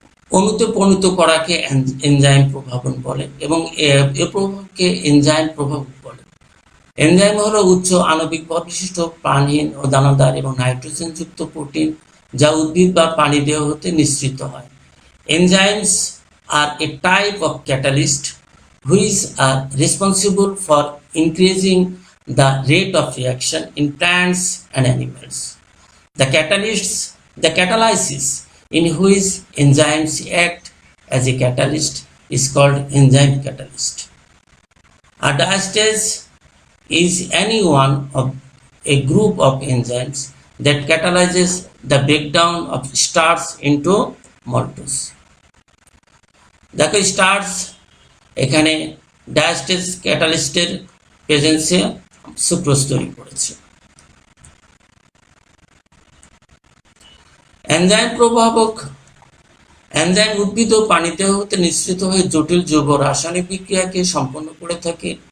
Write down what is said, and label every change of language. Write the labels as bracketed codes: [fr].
[bn] অণুতে পরিণত করাকে এনজাইম প্রভাবন বলে এবং এ প্রভাবকে এনজাইম প্রভাবক বলে। এনজাইম হলো উচ্চ আণবিক ভর বিশিষ্ট প্রাণহীন ও দানাদার এবং নাইট্রোজেন যুক্ত প্রোটিন যা উদ্ভিদ বা প্রাণীদেহ হতে নিঃসৃত হয়। [en] Enzymes are a type of catalyst which are responsible for increasing the rate of reaction in plants and animals. The catalysis in which enzymes act as a catalyst is called enzyme catalyst. A diastase is any one of a group of enzymes that catalyzes the breakdown of starch into maltose. [bn] দেখো starch এখানে ডায়াস্টেজ ক্যাটালিস্টের প্রেজেন্সে sucrose তৈরি করেছে। Enzyme প্রভাবক enzyme উদ্ভিদ ও প্রাণীদেহ হতে নিঃসৃত হয়ে জটিল যৌগ রাসায়নিক বিক্রিয়াকে সম্পন্ন করে থাকে।